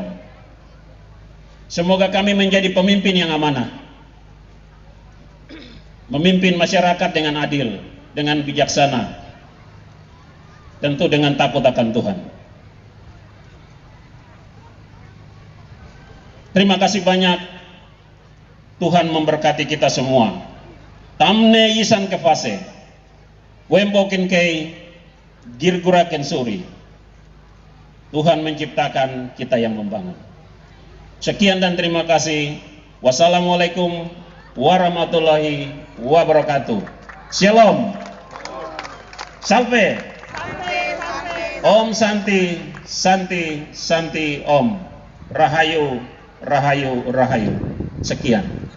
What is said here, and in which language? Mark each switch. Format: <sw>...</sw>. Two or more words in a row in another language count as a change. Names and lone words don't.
<id>Semoga kami menjadi pemimpin yang amanah, memimpin masyarakat dengan adil, dengan bijaksana, tentu dengan takut akan Tuhan. Terima kasih banyak. Tuhan memberkati kita semua. Tamne yisan kefase, wembokin kei, girguraken suri. Tuhan menciptakan, kita yang membangun. Sekian dan terima kasih.</id> <ar>والسلام عليكم ورحمة الله وبركاته.</ar> <id>Shalom. Salve.</id> <sa>ॐ शान्तिः शान्तिः शान्तिः ॐ.</sa> <jv>Rahayu, Rahayu, Rahayu. Sekian.</jv>